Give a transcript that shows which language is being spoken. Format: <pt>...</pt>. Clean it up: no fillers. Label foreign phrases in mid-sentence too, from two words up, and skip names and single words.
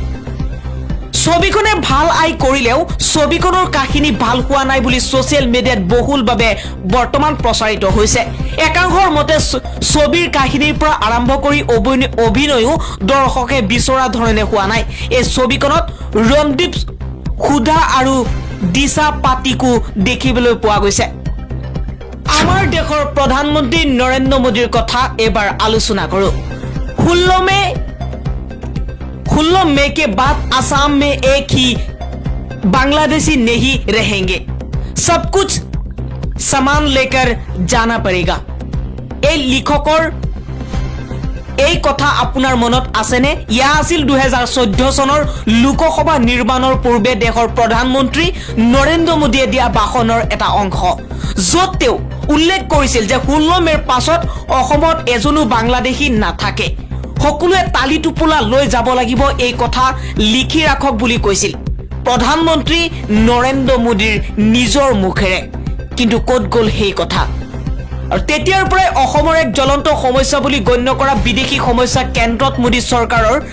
<as>ছবিখনে ভাল আয় কৰিলেও ছবিখনৰ কাহিনী ভাল হোৱা নাই বুলি সোশ্যাল মিডিয়াত বহুলভাৱে বৰ্তমান প্ৰচাৰিত হৈছে একাংশৰ মতে ছবিৰ কাহিনীৰ পৰা আৰম্ভ কৰি অভিনয়ও দৰ্শকে বিচৰা ধৰণে হোৱা নাই এই ছবিখনত ৰণদীপ হুডা আৰু দিশা পাটিকো দেখিবলৈ পোৱা গৈছে আমাৰ দেশৰ প্ৰধানমন্ত্ৰী নৰেন্দ্ৰ মোদীৰ কথা এবাৰ আলোচনা কৰো</as> <hi>16 मई के बाद असम में एक ही बांग्लादेशी नहीं रहेंगे सब कुछ सामान लेकर जाना पड़ेगा</hi> <as>এই লিখকৰ এই কথা আপোনাৰ মনত আছেনে ইয়া আছিল 2014 চনৰ লোকসভা নিৰ্বাচনৰ পূৰ্বে দেশৰ প্ৰধানমন্ত্ৰী নৰেন্দ্ৰ মোদীয়ে দিয়া ভাষণৰ এটা অংশ য'ত তেওঁ উল্লেখ কৰিছিল যে 16 মেৰ পাছত অসমত এজনো বাংলাদেশী নাথাকে সকলোৱে তালি টুপুলা লৈ যাব লাগিব এই কথা লিখি ৰাখক বুলি কৈছিল প্ৰধানমন্ত্ৰী নৰেন্দ্ৰ মোদীৰ নিজৰ মুখেৰে কিন্তু ক'ত গ'ল সেই কথা আৰু তেতিয়াৰ পৰাই অসমৰ এক জ্বলন্ত সমস্যা বুলি গণ্য কৰা বিদেশী সমস্যা কেন্দ্ৰত মোদী চৰকাৰ</as>